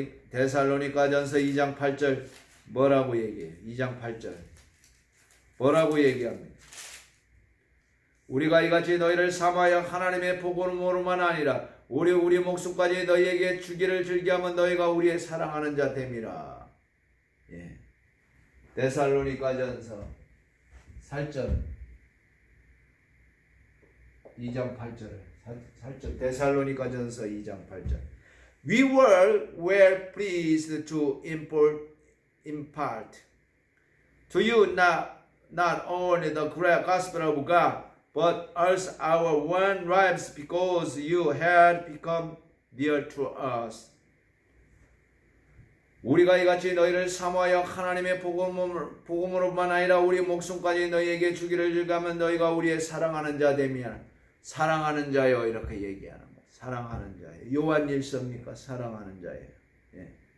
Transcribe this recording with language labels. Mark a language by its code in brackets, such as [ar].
[ko] 데살로니가전서 2장 8절 뭐라고 얘기해요? 2장 8절 뭐라고 얘기합니다? 우리가 이같이 너희를 삼하여 하나님의 복음으로만 아니라 우리 목숨까지 너희에게 주기를 즐겨하면 너희가 우리의 사랑하는 자 됨이라. 예. [en] 데살로니가전서 8절 2장 8절 데살로니가전서 2장 8절 We were well pleased to impart to you not only the great gospel of God but also our one lives because you had become dear to us. [ko] 우리가 이같이 너희를 사모하여 하나님의 복음으로만 아니라 우리 목숨까지 너희에게 주기를 즐거하면 너희가 우리의 사랑하는 자 되며 사랑하는 자요 이렇게 얘기하는 거예요. 사랑하는 자예요. 요한일서입니까? 사랑하는 자예요. 예.